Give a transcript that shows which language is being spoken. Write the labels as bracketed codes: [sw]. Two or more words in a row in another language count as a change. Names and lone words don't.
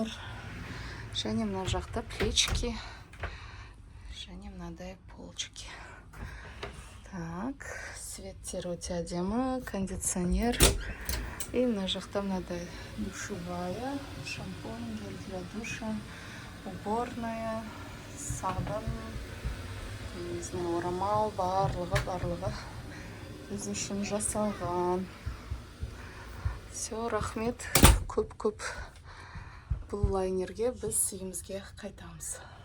[kk] Және мына жақта плечики, және мынадай полочки. Так, светтер өте әдемі, кондиционер. И мына жақта мынадай душевая, шампунь, [ru] гель для душа, уборная, сабын, не знаю, [kk] орамал, барлығы біз үшін жасалған. Все, рахмет, көп бұл лайнерге біз үйімізге қайтамыз.